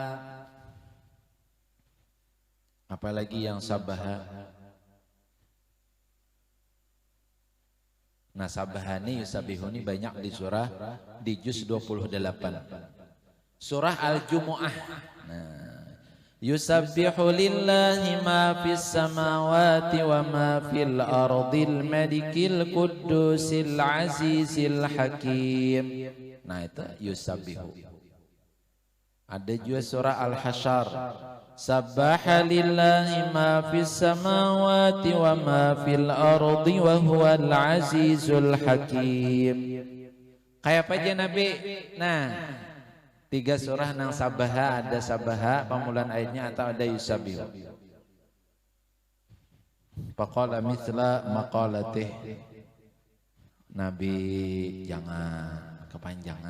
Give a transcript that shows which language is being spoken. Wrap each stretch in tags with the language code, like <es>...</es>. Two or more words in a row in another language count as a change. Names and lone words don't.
<bjn>Apalagi yang sabaha. Nah sabahani yusabihuni banyak di surah di juz 28. Surah Al-Jumu'ah. Nah,</bjn> <ar>يسبح لله ما في السماوات وما في الأرض الملك القدوس العزيز الحكيم.</ar> <bjn>Nah itu yusabbihu. Ada juga surah Al-Hasyr.</bjn> <ar>سبح لله ما في السماوات وما في الأرض وهو العزيز الحكيم.</ar> <bjn>Kayak apa aja Nabi? Nah, 3 surah nang sabaha, ada sabaha pamulan ayatnya atau ada yusabbihu.</bjn> <ar>فقال مثل مقالته.</ar> <bjn>Nabi jangan kepanjangan.</bjn>